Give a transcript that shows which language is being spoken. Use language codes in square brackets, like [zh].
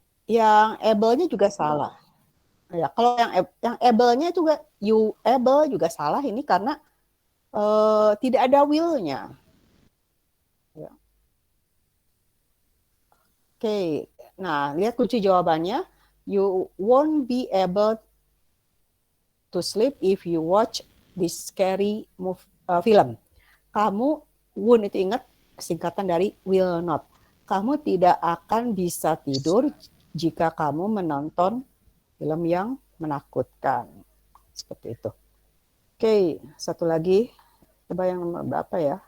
[id] Yang able-nya juga salah. Ya, kalau yang able-nya juga [en] you able [id] juga salah ini karena tidak ada will-nya. Ya. Oke. Nah, lihat kunci jawabannya. [en] You won't be able to sleep if you watch this scary film. [id] Kamu won't itu ingat singkatan dari will not. Kamu tidak akan bisa tidur jika kamu menonton film yang menakutkan. Seperti itu. Oke, satu lagi. Coba yang nomor berapa ya?